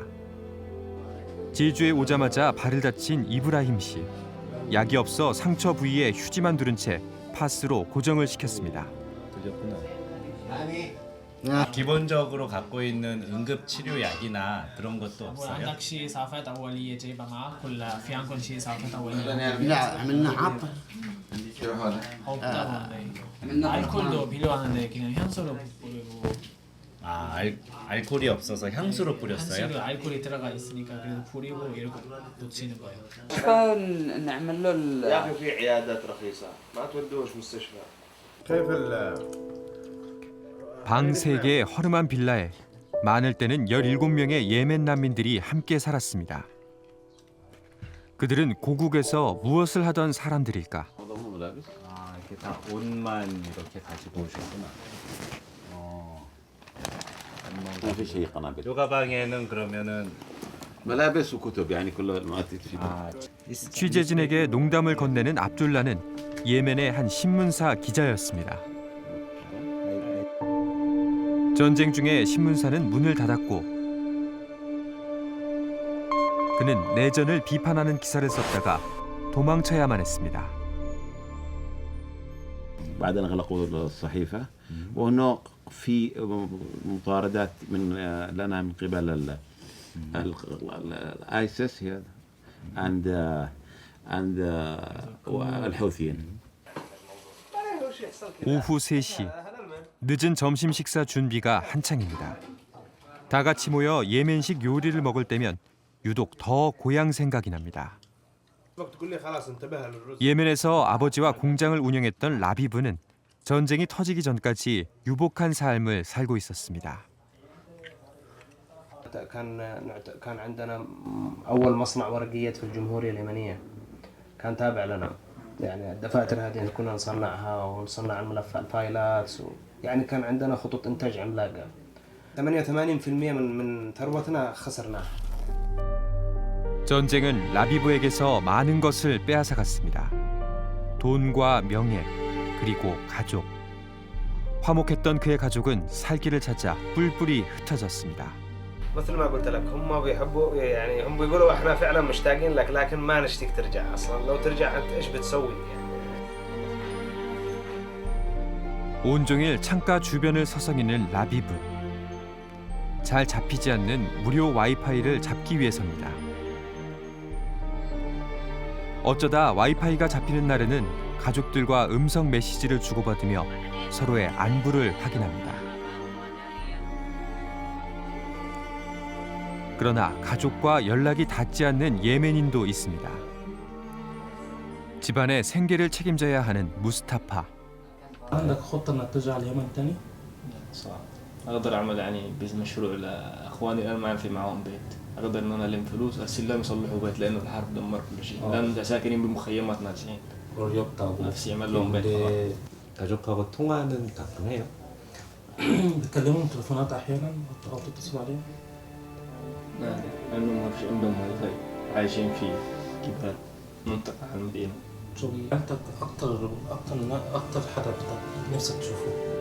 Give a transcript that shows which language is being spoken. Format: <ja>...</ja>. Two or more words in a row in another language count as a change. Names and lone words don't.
<ko>제주에 오자마자 발을 다친 이브라힘 씨. 약이 없어 상처 부위에 휴지만 두른 채 파스로 고정을 시켰습니다. 들렸구나. 기본적으로 갖고 있는 응급 치료 약이나 그런 것도 없어요?</ko> <ar>عندك شيء إسعافات أولية جايبة معك ولا في عندكم شيء إسعافات أولية؟ لا عملنا عطر.</ar> <ko>알코올도 필요하는데 그냥 향수로 뿌리고. 알코올이 없어서 향수로 뿌렸어요? 향수로 알코올이 들어가 있으니까 그래서 뿌리고 이렇게 붙이는 거예요.</ko> <ar>نعمل له يا أخي في عيادات رخيصة ما تودوش مستشفى.</ar> <ko>방 3개의 허름한 빌라에 많을 때는 17명의 예멘 난민들이 함께 살았습니다. 그들은 고국에서 무엇을 하던 사람들일까? 이렇게 다 옷만 이렇게 가지고 오셨구나.</ko> <ar>ما في شيء قنابل.</ar> <ko>요 가방에는 그러면은</ko> <ar>ملابس وكتب يعني كل ما تفيد.</ar> <ko>취재진에게 농담을 건네는 압둘라는 예멘의 한 신문사 기자였습니다. 전쟁 중에 신문사는 문을 닫았고 그는 내전을 비판하는 기사를 썼다가 도망쳐야만 했습니다.</ko> <ar>بعدين اغلقوا الصحيفة وهناك في مطاردات من لنا من قبل الايسس عند الحوثيين.</ar> <ko>오후 3시 늦은 점심 식사 준비가 한창입니다. 다 같이 모여 예멘식 요리를 먹을 때면 유독 더 고향 생각이 납니다. 예멘에서 아버지와 공장을 운영했던 라비브는 전쟁이 터지기 전까지 유복한 삶을 살고 있었습니다.</ko> <ar>كان عندنا أول مصنع ورقيات في الجمهورية اليمنية كان تابع لنا يعني الدفاتر هذه كنا نصنعها ونصنع الملف الفايلات يعني كان عندنا خطوط إنتاج عملاقة 88% من ثروتنا خسرناها.</ar> <ko>전쟁은 라비브에게서 많은 것을 빼앗아갔습니다. 돈과 명예, 그리고 가족. 화목했던 그의 가족은 살길을 찾아 뿔뿔이 흩어졌습니다.</ko> <ar>مثل ما قلت لك هم بيحبوا يعني هم بيقولوا احنا فعلا مشتاقين لك لكن ما نشتيك ترجع اصلا لو ترجع انت ايش بتسوي يعني.</ar> <ko>온종일 창가 주변을 서성이는 라비브. 잘 잡히지 않는 무료 와이파이를 잡기 위해서입니다. 어쩌다 와이파이가 잡히는 날에는 가족들과 음성 메시지를 주고받으며 서로의 안부를 확인합니다. 그러나 가족과 연락이 닿지 않는 예멘인도 있습니다. 집안의 생계를 책임져야 하는 무스타파.</ko> <ar>عندك خطة انك ترجع اليمن تاني؟ صعب. اقدر اعمل يعني مشروع لاخواني اللي انا ما في معاهم بيت. اقدر ان انا الم فلوس ارسل لهم يصلحوا بيت لانه الحرب دمر كل شيء. لان ساكنين بمخيمات ناجحين.</ar> <ko>어렵다고.</ko> <ar>نفسي يعمل لهم بيت.</ar> <ko>근데 가족하고 통화는 가끔 해요?</ko> <ar>بتكلمهم تليفونات احيانا او تتصل عليهم؟ نادر لانه ما فيش عندهم واي فاي عايشين في جبال منطقة عندنا. انت اكتر حدا نفسك تشوفه؟</ar>